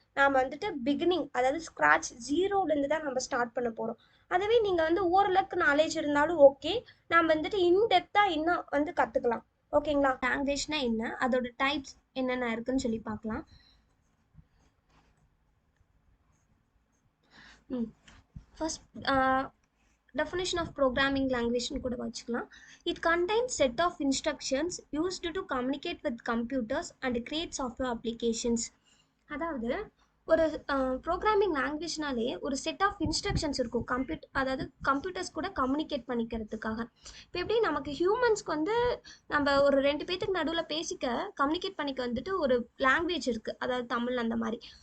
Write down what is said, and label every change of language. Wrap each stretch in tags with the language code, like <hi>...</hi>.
<ta>நாம் வந்துட்டு பிகினிங், அதாவது ஸ்க்ராட்ச் ஜீரோலேருந்து தான் நம்ம ஸ்டார்ட் பண்ண போகிறோம். அதுவே நீங்கள் வந்து ஓரளவுக்கு நாலேஜ் இருந்தாலும் ஓகே, நாம் வந்துட்டு இன்டெப்த்தாக இன்னும் வந்து கற்றுக்கலாம். ஓகேங்களா? லாங்குவேஜ்னா என்ன, அதோட டைப்ஸ் என்னென்ன இருக்குன்னு சொல்லி பார்க்கலாம்.</ta> <en>first definition of programming language</en> <ta>கூட வச்சுக்கலாம்.</ta> <en>It contains set of instructions used to communicate with computers and create software applications.</en> <ta>அதாவது ஒரு ப்ரோக்ராமிங் லாங்குவேஜ்னாலே ஒரு செட் ஆஃப் இன்ஸ்ட்ரக்ஷன்ஸ் இருக்கும், அதாவது கம்ப்யூட்டர்ஸ் கூட கம்யூனிகேட் பண்ணிக்கிறதுக்காக. இப்போ எப்படி நமக்கு ஹியூமன்ஸ்க்கு வந்து நம்ம ஒரு ரெண்டு பேத்துக்கு நடுவில் கம்யூனிகேட் பண்ணிக்க வந்துட்டு ஒரு லாங்குவேஜ் இருக்குது, அதாவது தமிழ் அந்த மாதிரி.</ta>